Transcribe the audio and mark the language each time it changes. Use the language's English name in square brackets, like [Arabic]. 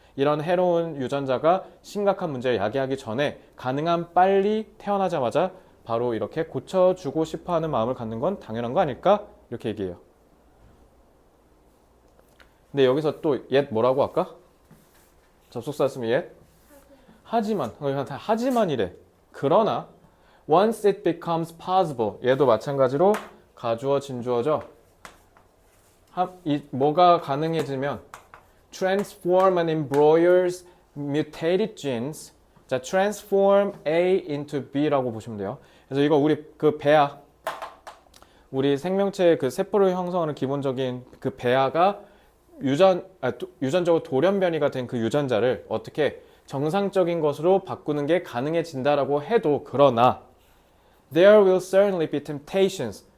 [Korean] 이런 해로운 유전자가 심각한 문제를 야기하기 전에 가능한 빨리 태어나자마자 바로 이렇게 고쳐주고 싶어하는 마음을 갖는 건 당연한 거 아닐까? 이렇게 얘기해요. 근데 여기서 또 yet 뭐라고 할까? 접속사 쓰면 yet? 하지만. 하지만이래. 그러나 [English] once it becomes possible. [Korean] 얘도 마찬가지로 가주어 진주어죠. 뭐가 가능해지면 [English] transform an embryo's mutated genes. [Korean] 자, [English] transform A into B [Korean] 라고 보시면 돼요. 그래서 이거 우리 그 배아, 우리 생명체의 그 세포를 형성하는 기본적인 그 배아가 유전적으로 돌연변이가 된 그 유전자를 어떻게 정상적인 것으로 바꾸는 게 가능해진다라고 해도, 그러나 [English] there will certainly be temptations.